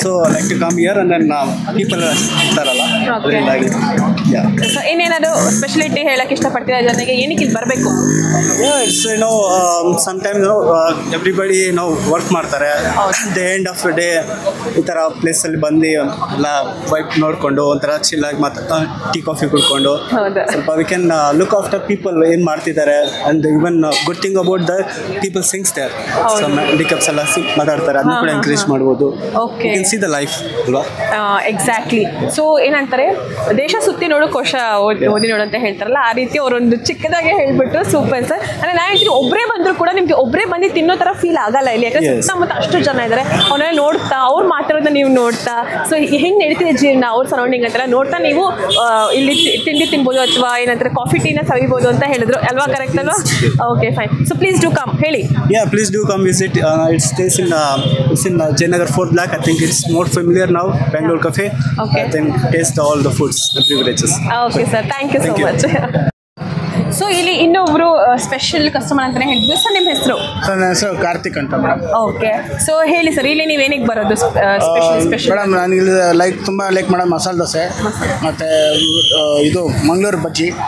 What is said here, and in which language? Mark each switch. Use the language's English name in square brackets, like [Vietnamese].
[English] So I like to come here, and then people tarala. Yeah. [Kannada] So ಇನ್ನೇನಾದ್ರು speciality ಹೇಳಕ್ಕೆ ಇಷ್ಟಪಡ್ತೀರಾ ಜನರಿಗೆ, ಏನಕ್ಕೆ ಇಲ್ಲಿ ಬರಬೇಕು? [English] Yeah, it's sometimes everybody work [Kannada] ಮಾಡ್ತಾರೆ. [English] The end of the day [Kannada] ಈ ಥರ ಪ್ಲೇಸಲ್ಲಿ ಬಂದು ಎಲ್ಲ ವೈಪ್ ನೋಡಿಕೊಂಡು ಒಂಥರ ಚಿಲ್ಲಾಗಿ ಟೀ ಕಾಫಿ ಕುಡ್ಕೊಂಡು ಸ್ವಲ್ಪ [English] we can look after people [Kannada] ಏನು ಮಾಡ್ತಿದ್ದಾರೆ. [English] and even good thing about the people things there, [Kannada] handicaps ಎಲ್ಲ ಮಾತಾಡ್ತಾರೆ, ಅದನ್ನ ಕೂಡ ಎಂಕರೇಜ್ ಮಾಡ್ಬೋದು. [English] Okay, you can see the life ಅಲ್ವಾ? Exactly. [Kannada] ಸೊ ಏನಂತಾರೆ, ದೇಶ ಸುತ್ತಿ ನೋಡು ಕೋಶ ಓದಿ ನೋಡು ಅಂತ ಹೇಳ್ತಾರಲ್ಲ, ಆ ರೀತಿ ಅವರೊಂದು ಚಿಕ್ಕದಾಗೆ ಹೇಳ್ಬಿಟ್ಟು ಸೂಪರ್ ಸರ್. ಅಂದರೆ ನಾನು ಹೇಳ್ತೀನಿ, ಒಬ್ಬರೇ ಬಂದರೂ ಕೂಡ ನಿಮಗೆ ಒಬ್ಬರೇ ಬಂದು ತಿನ್ನೋ ಥರ ಫೀಲ್ ಆಗಲ್ಲ ಇಲ್ಲಿ. ಯಾಕಂದ್ರೆ ಸುತ್ತಮುತ್ತ ಅಷ್ಟು ಜನ ಇದ್ದಾರೆ, ಅವನ್ನೆಲ್ಲ ನೋಡ್ತಾ, ಅವ್ರು ಮಾತಾಡೋದನ್ನ ನೀವು ನೋಡ್ತಾ, ಸೊ ಹೆಂಗೆ ನಡೀತಿದೆ ಜೀವನ, ಅವ್ರ ಸರೌಂಡಿಂಗ್ ಅಂತೆಲ್ಲ ನೋಡ್ತಾ ನೀವು ಇಲ್ಲಿ ತಿಂಡಿ ತಿನ್ಬೋದು ಅಥವಾ ಏನಂತಾರೆ ಕಾಫಿ ಟೀನ ಸವಿಬೋದು ಅಂತ ಹೇಳಿದ್ರು ಅಲ್ವಾ? [English] Correct ಅಲ್ವಾ? Okay, fine. So please do come, ಹೇಳಿ. Yeah, please do come visit. It stays in Jayanagar 4th Block. I think it's more familiar now, Bangalore Cafe. Okay. I think taste all the foods, the beverages. Okay, sir. Thank you so much. [Kannada] So ಇಲ್ಲಿ ಇನ್ನೊಬ್ರು special customer ಅಂತಾನೆ ಹೇಳಿದ್ರು sir. ನಿಮ್ಮ ಹೆಸರು? Sir ನನ್ನ ಹೆಸರು ಕಾರ್ತಿಕ್ ಅಂತ madam. Okay, so ಹೇಳಿ ಸರ್, ಇಲ್ಲಿ ನೀವು ಏನಕ್ಕೆ ಬರೋದು ಸ್ಪೆಷಲ್? ಮೇಡಮ್ ನನಗೆ ತುಂಬ ಲೈಕ್ ಮೇಡಮ್ ಮಸಾಲೆ ದೋಸೆ ಮತ್ತು ಇದು ಮಂಗಳೂರು ಬಜ್ಜಿ,